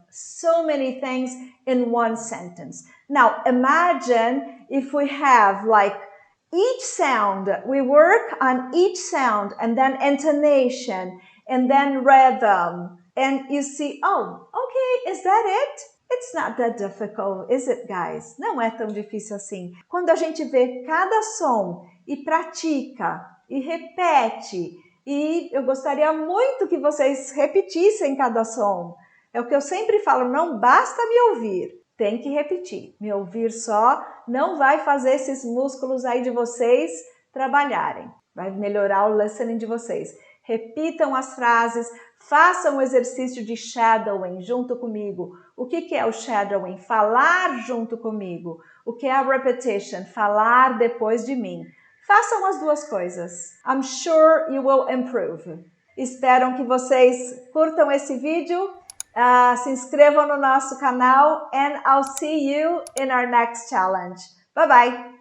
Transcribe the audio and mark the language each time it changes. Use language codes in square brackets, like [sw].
[en] So many things in one sentence. Now, imagine if we have like each sound, we work on each sound and then intonation and then rhythm. And you see, oh, okay, is that it? It's not that difficult, is it, guys? [pt] Não é tão difícil assim. Quando a gente vê cada som e pratica e repete, e eu gostaria muito que vocês repetissem cada som. É o que eu sempre falo, não basta me ouvir, tem que repetir. Me ouvir só não vai fazer esses músculos aí de vocês trabalharem. Vai melhorar o listening de vocês. Repitam as frases, façam o exercício de shadowing junto comigo. O que é o shadowing? Falar junto comigo. O que é a repetition? Falar depois de mim. Façam as duas coisas. [en] I'm sure you will improve. [pt] Espero que vocês curtam esse vídeo, se inscrevam no nosso canal, [en] and I'll see you in our next challenge. Bye bye!